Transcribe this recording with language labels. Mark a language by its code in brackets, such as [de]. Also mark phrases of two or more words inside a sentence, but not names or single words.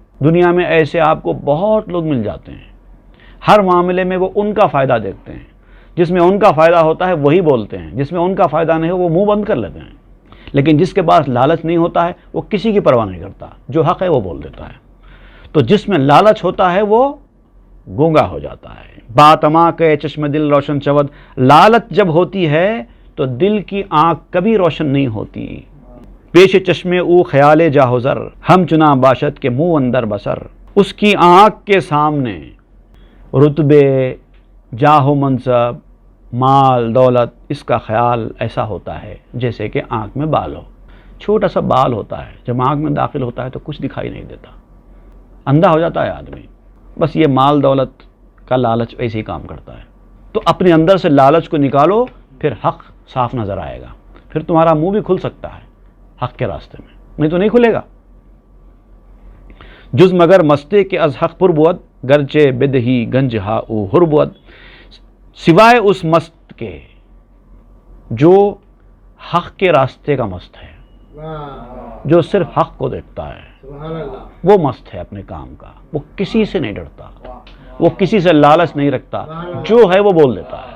[ur] دنیا میں ایسے آپ کو بہت لوگ مل جاتے ہیں، ہر معاملے میں وہ ان کا فائدہ دیکھتے ہیں، جس میں ان کا فائدہ ہوتا ہے وہی بولتے ہیں، جس میں ان کا فائدہ نہیں ہو وہ منہ بند کر لیتے ہیں۔ لیکن جس کے پاس لالچ نہیں ہوتا ہے وہ کسی کی پرواہ نہیں کرتا، جو حق ہے وہ بول دیتا ہے۔ تو جس میں لالچ ہوتا ہے وہ گونگا ہو جاتا ہے۔ [fa] باتما کے چشم دل روشن شود، [ur] لالچ جب ہوتی ہے تو دل کی آنکھ کبھی روشن نہیں ہوتی۔ [fa] پیش چشمے او خیال جاہ زر، ہم چنا باشد کے منہ اندر بسر۔ [ur] اس کی آنکھ کے سامنے رتبے، جاہ و منصب، مال دولت، اس کا خیال ایسا ہوتا ہے جیسے کہ آنکھ میں بال ہو۔ چھوٹا سا بال ہوتا ہے، جب آنکھ میں داخل ہوتا ہے تو کچھ دکھائی نہیں دیتا، اندھا ہو جاتا ہے آدمی۔ بس یہ مال دولت کا لالچ ایسے ہی کام کرتا ہے۔ تو اپنے اندر سے لالچ کو نکالو، پھر حق صاف نظر آئے گا، پھر تمہارا منہ بھی کھل سکتا ہے حق کے راستے میں، نہیں تو نہیں کھلے گا۔ [fa] جز مگر مستے کے از حق پر بود، گرچہ بدہی گنج ہا او ہر بود۔ [ur] سوائے اس مست کے جو حق کے راستے کا مست ہے، جو صرف حق کو دیکھتا ہے، وہ مست ہے اپنے کام کا، وہ کسی سے نہیں ڈرتا، وہ کسی سے لالچ نہیں رکھتا، جو ہے وہ بول دیتا ہے۔